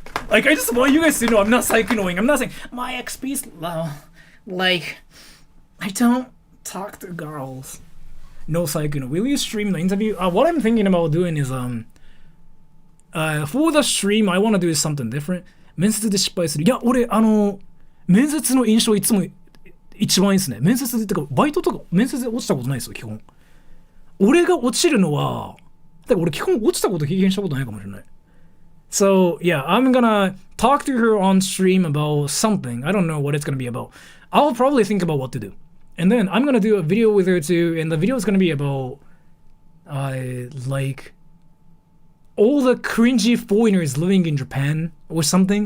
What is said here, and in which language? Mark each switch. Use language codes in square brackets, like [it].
[en] Like I just want you guys to know I'm not psychoing. I'm not saying my XP's low. Like I don't talk to girls. No psycho. Will you stream the interview? What I'm thinking about doing is for the stream I want to do is something different. [ja] 面接で失敗する。いや、俺、面接の印象いつも一番いいですね。面接で、てか、バイトとか、面接で落ちたことないですよ、基本。俺が落ちるのは、だから俺基本落ちたこと経験したことないかもしれない。 [en] So, yeah, I'm gonna talk to her on stream about something. I don't know what it's gonna be about. I'll probably think about what to do. And then I'm gonna do a video with her too, and the video is gonna be about, like, all the cringy foreigners living in Japan or something.